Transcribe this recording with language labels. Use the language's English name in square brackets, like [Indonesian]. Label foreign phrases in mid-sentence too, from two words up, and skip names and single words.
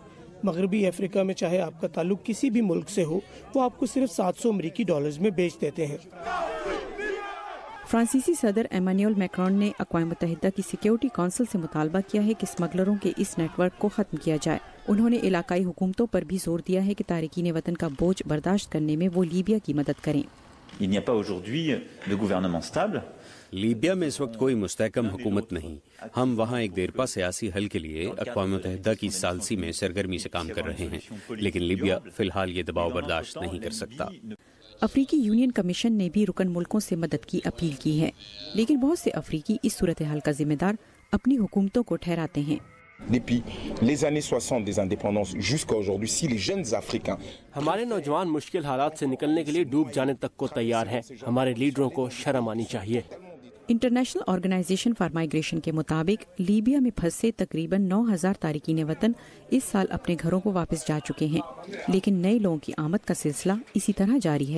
[Urdu] مغربی افریقہ میں چاہے آپ کا تعلق کسی بھی ملک سے ہو، وہ آپ کو صرف 700 امریکی ڈالرز میں بیچ دیتے ہیں. فرانسیسی صدر ایمانوئل میکرون نے اقوام متحدہ کی سیکیورٹی کونسل سے مطالبہ کیا ہے کہ اسمگلروں کے اس نیٹ ورک کو ختم کیا جائے. انہوں نے علاقائی حکومتوں پر بھی زور دیا ہے کہ تارکین وطن کا بوجھ برداشت کرنے میں وہ لیبیا کی مدد کریں. [French] Il n'y a pas aujourd'hui de gouvernement stable. [Urdu] لیبیا میں اس وقت کوئی مستحکم حکومت نہیں۔ ہم وہاں ایک دیرپا سیاسی حل کے لیے اقوام متحدہ کی ثالثی میں سرگرمی سے کام کر رہے ہیں، لیکن لیبیا فی الحال یہ دباؤ برداشت نہیں کر سکتا. افریقی یونین کمیشن نے بھی رکن ملکوں سے مدد کی اپیل کی ہے، لیکن بہت سے افریقی اس صورت حال کا ذمہ دار اپنی حکومتوں کو ٹھہراتے ہیں. [French] Depuis les années 60 des indépendances jusqu'à aujourd'hui, si les jeunes Africains, [Urdu] ہمارے نوجوان مشکل حالات سے نکلنے کے لیے ڈوب جانے تک کو تیار ہیں. ہمارے لیڈروں کو شرم آنی چاہیے. انٹرنیشنل آرگنائزیشن فار مائیگریشن کے مطابق لیبیا میں پھنسے تقریباً 9000 تارکین وطن اس سال اپنے گھروں کو واپس جا چکے ہیں، لیکن نئے لوگوں کی آمد کا سلسلہ اسی طرح جاری ہے.